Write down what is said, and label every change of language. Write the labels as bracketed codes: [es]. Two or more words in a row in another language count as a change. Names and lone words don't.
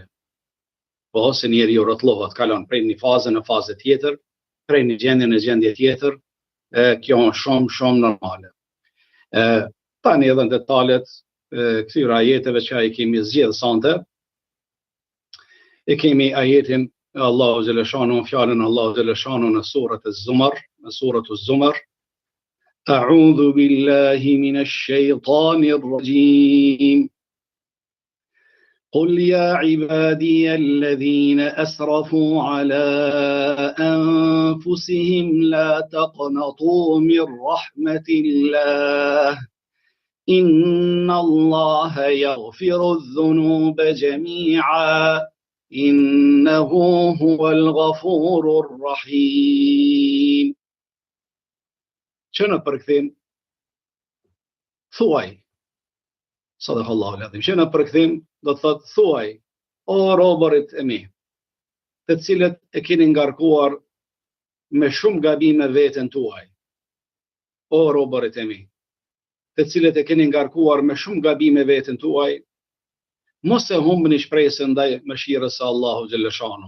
[sq] Po se njeriu rrotullohet, kalon prej një faze në fazë tjetër, prej një gjendje në gjendje tjetër, kjo është shumë normale. Tani edhe në detalet këtyre ajeteve që ai kemi zgjedhë sante, e kemi ajetin e [ar] الله جل شأنه, [sq] fjalën [ar] الله جل شأنه [sq] në surat Az-Zumar, në surat Az-Zumar. [ar] أعوذ بالله من الشيطان الرجيم. قل يا عبادي الذين أسرفوا على أنفسهم لا تقنطوا من رحمة الله إن الله يغفر الذنوب جميعا إنه هو الغفور الرحيم. [sq] شنو përkthim? Thuaj. [ar] صدق الله العظيم. [sq] Që në përkthim do të thotë thuaj, o robërit e mi, të cilët e keni ngarkuar me shumë gabime veten tuaj. O robërit e mi, të cilët e keni ngarkuar me shumë gabime veten tuaj, mos e humbni shpresën ndaj mëshirës së [ar] الله جل شأنه.